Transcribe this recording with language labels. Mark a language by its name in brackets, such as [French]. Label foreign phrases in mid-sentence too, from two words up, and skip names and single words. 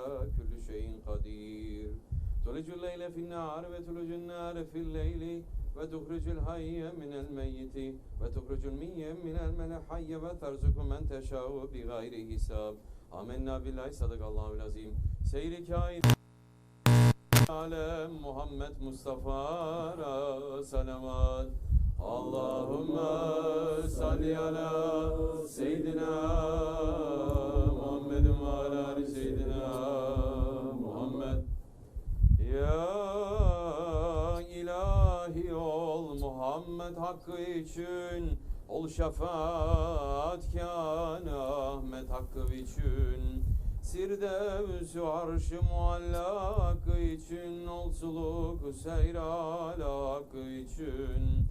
[Arabic] كل شيء قدير تولج الليل في النهار وتولج النهار في الليل وتخرج الحي من الميت وتخرج الميت من الحي وترزق من تشاء بغير حساب آمنا بالله صدق الله العظيم سير كائن على محمد مصطفى صلوات اللهم صل على سيدنا محمد وعلى آل سيدنا محمد. [Turkish] Ya ilahi ol Muhammed hakkı için, ol şefaatkân Ahmet hakkı için, sirdevs-ü arş-ı mualla hakkı için, ol suluk-u seyr-âl hakkı için.